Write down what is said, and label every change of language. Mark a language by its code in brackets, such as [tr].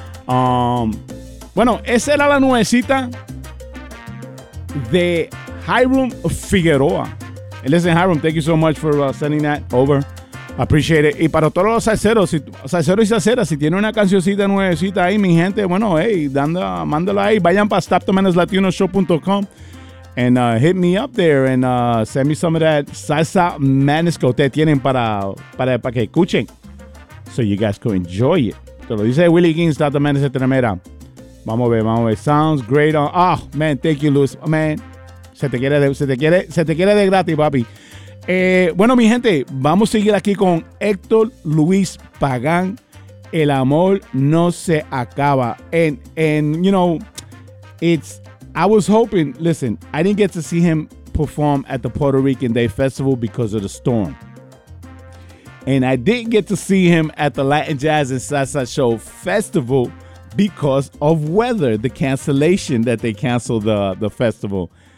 [es] Bueno, esa era la nuevecita de Hyrum Figueroa. [en] Listen, Hyrum, thank you so much for sending that over. Appreciate it. [es] Y para todos los salseros, salseros y salseras, si tienen una cancioncita nuevecita ahí, mi gente, bueno, hey, mándala ahí. Vayan para [en] StopTheManesLatinoShow.com and hit me up there and send me some of that salsa madness [es] que ustedes tienen para que escuchen. [en] So you guys can enjoy it. [es] Te lo dice Willie King, Stop the Madness de Tremera. Vamos a ver. [en] Sounds great. Oh, man, thank you, Luis. Oh, man, [es] se te quiere de gratis, papi. Bueno, mi gente, vamos a seguir aquí con Héctor Luis Pagán. El amor no se acaba. [en] And, you know, I was hoping, listen, I didn't get to see him perform at the Puerto Rican Day Festival because of the storm. And I didn't get to see him at the Latin Jazz and Salsa Show Festival because of weather, the cancellation that they canceled the festival.